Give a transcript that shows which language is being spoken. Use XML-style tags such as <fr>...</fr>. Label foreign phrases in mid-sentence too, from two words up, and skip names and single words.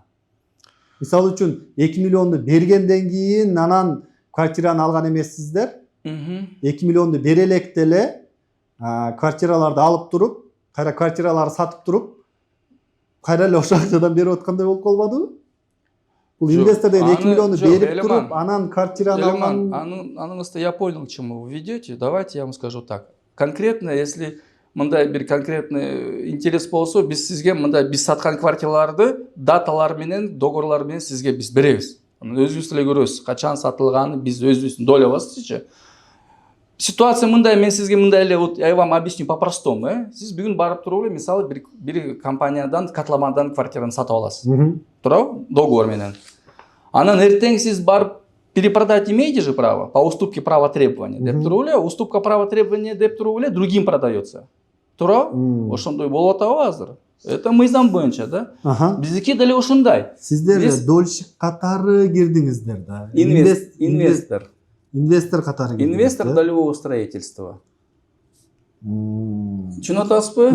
<ky>Мисалы үчүн 2 миллионду бергенден кийин анан квартираны алган эмессиздер. 2 миллионду бере электе эле квартираларды алып туруп, кайра квартираларды сатып туруп, кайра эле ошол акчадан берип аткандай болуп калбадыбы? Бул инвестордон 2 миллионду берип туруп, анан квартираны алган.</ky> <ru>Аныңызды я понял, к чему вы ведете. Давайте я вам скажу так.</ru> <ky>Конкретно, если мындай бир</ky> <ru>конкретный интерес</ru> <ky>болсо, биз сизге мындай биз саткан квартираларды даталар менен, договорлар менен сизге биз беребиз. Өзүңүз эле көрөсүз, качан сатылганын биз өзүбүздүн долябызчы. Ситуация мындай, мен сизге мындай эле,</ky> <ru>вот я вам объясню по-простому,</ru> <ky>Сиз бүгүн барып туруп эле, мисалы, бир компаниядан, котловандан квартираны сатып аласыз. Туурабы? Договор менен. Анан эртең сиз барып</ky> <ru>перепродать имеете же право по уступке права требования</ru> <ky>деп туруп эле,</ky> <ru>уступка права требования</ru> <ky>деп туруп эле</ky> <ru>другим продается.</ru> <ky>тура ошондой болуп атабы азыр. Это мыйзам боюнча да. Биздики деле ошондой. Сиздер дольщик катары кирдиңиздер да. Инвестор. Инвестор катары кирдиңиз.</ky> <ru>Инвестор долевого строительства.</ru> <ky>Түшүнүп атасызбы?</ky>